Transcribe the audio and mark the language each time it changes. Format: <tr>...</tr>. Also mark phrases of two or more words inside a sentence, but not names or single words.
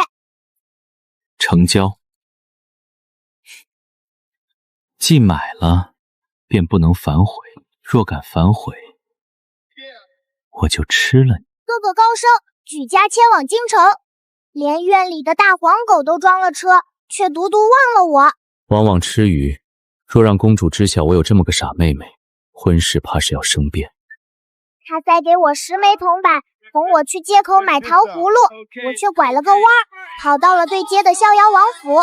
<zh>成交。既買了，便不能反悔。若敢反悔，我就吃了你。哥哥高升，举家迁往京城，連院裡的大黄狗都裝了車，卻獨獨忘了我。往往吃魚，若讓公主知曉我有這麼個傻妹妹，婚事怕是要生變。他塞給我10枚銅板，哄我去街口買糖葫蘆，我卻拐了個彎，跑到了對街的逍遙王府。</zh>